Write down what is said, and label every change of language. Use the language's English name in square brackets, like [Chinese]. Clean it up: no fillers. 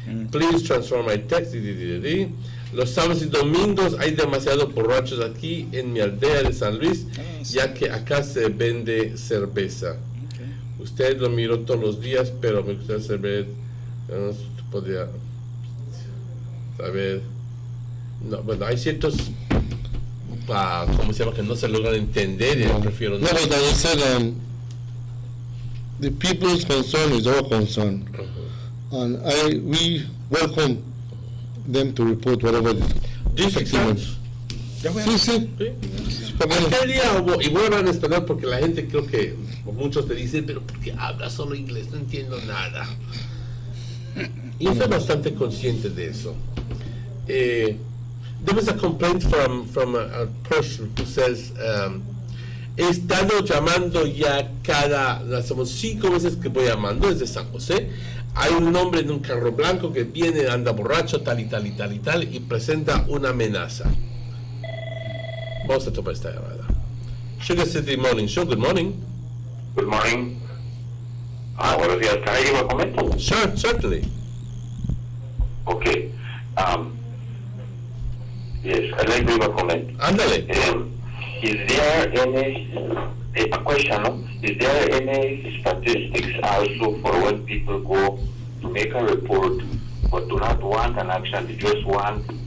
[English] Please transform my text. [Spanish] Los sábados y domingos hay demasiados borrachos aquí en mi aldea de San Luis, ya que acá se vende cerveza. Usted lo miró todos los días, pero me gustaría saber, no podría saber. No, bueno, hay ciertos, ¿cómo se llama?, que no se logran entender, y prefiero no. [English] No, but as I said, the people's concern is our concern, and we welcome them to report whatever. Do you speak Spanish? [Spanish] Sí. Aquel día hubo, y voy a hablar en español porque la gente, creo que muchos te dicen, pero ¿por qué hablas solo inglés? No entiendo nada. Y yo estoy bastante consciente de eso. [English] There was a complaint from a person who says, [Spanish] he estado llamando ya somos 5 veces que voy llamando desde San José. Hay un hombre en un carro blanco que viene, anda borracho, tal y tal y tal y tal, y presenta una amenaza. Vamos a tomar esta llamada. [English] Sugar City Morning Show, good morning. Good morning. [Spanish] Buenos días. [English] Can I give a comment? Sure, certainly. Okay. Yes, I'd like to give a comment. [Spanish] Ándale. [English] Is there any, a question, no? Is there any statistics also for when people go to make a report but do not want an action, they just want